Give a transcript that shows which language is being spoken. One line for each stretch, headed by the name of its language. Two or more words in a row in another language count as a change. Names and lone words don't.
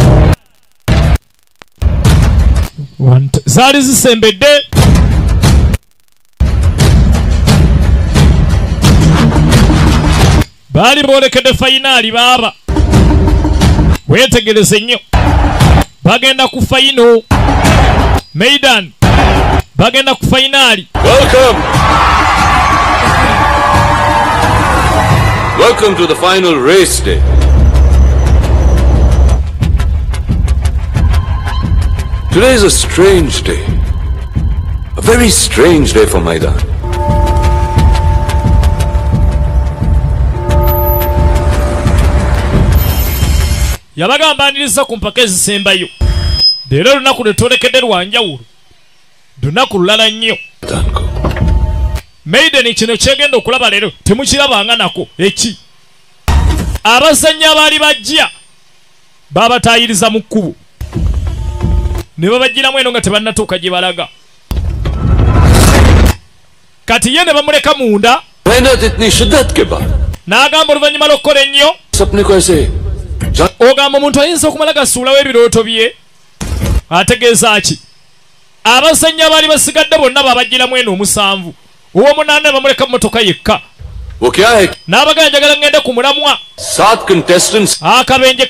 Ganda: zaali zisembedde baali boolekedde finali baaba weetegereze nnyo bagenda ku final Maidan bagenda ku finali.
English: Welcome to the final race day. Today is a strange day. A very strange day for Maidan.
Ganda: Yabagambaniriza ku mpaka ezisembayo. Leero lunaku lwe twolekedde lwanjawulo. Lunaku lulala nnyo. Maiden kino kyegenda okulaba leero temukirabanga nako eki. Abazannyi abaali bajja babatayiriza mu kkubo. Ne babagiramu eno nga tebannatuuka gye balaga. kati ye ne bamuleka munda
Hindi: मेहनत इतनी शिद्दत के बाद
Ganda: n'agamba oluvannyuma lw'okukola ennyo
Hindi: सपने को ऐसे
Ganda: ogamba omuntu ayinza okumala gasuulawo ebirooto bye ategeeza ki abasajja abaali basigadde bonna babagiramu eno omusanvu ow'omunaana bamuleka mmotoka yekka n'abagala njagala ngende ku mulamwa akabenje